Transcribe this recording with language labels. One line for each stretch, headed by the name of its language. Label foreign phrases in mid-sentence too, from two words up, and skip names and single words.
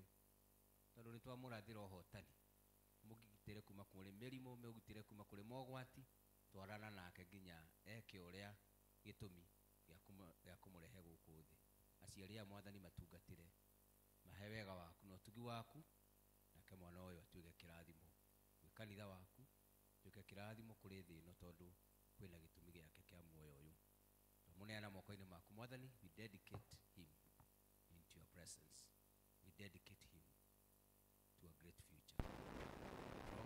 Kikuyu: Tondũ nĩ twamũrathĩra ũhotani, mũgitĩre kuma kũrĩ mĩrimũ, mũgitĩre kuma kũrĩ mogwati, twarana nake nginya eke ũrĩa gĩtũmi gĩa kũmũrehe gũkũ thĩ. Aciari aya Mwathani matungatĩre, mahe wega waku na ũtugi waku, nake mwana ũyũ atuĩke kĩrathimo gwĩ kanitha waku, atuĩke kĩrathimo kũrĩ thĩ ĩno tondũ kwĩna gĩtũmi gĩake kĩa muoyo ũyũ. Twamuneana moko-inĩ maku Mwathani,
English: we dedicate him into your presence. We dedicate him to a great future.